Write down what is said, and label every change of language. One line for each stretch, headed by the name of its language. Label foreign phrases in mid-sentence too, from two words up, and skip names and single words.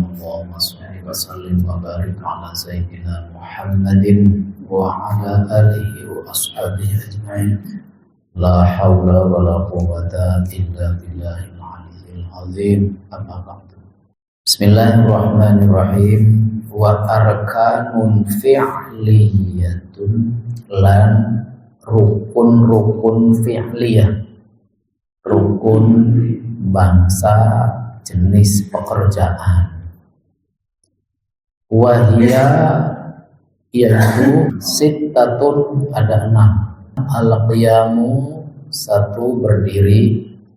Arabic: اللهم صل وسلم وبارك على سيدنا محمد وعلى آله وأصحابه أجمعين. لا حول ولا قوة إلا بالله العلي العظيم. أما بعد. Bismillahirrahmanirrahim. وأركان فعلية
Indonesian: lan rukun-rukun fi'liyah, rukun bangsa jenis pekerjaan. Wahia yaitu sittatun, ada 6. Al-qiyamu, 1 berdiri.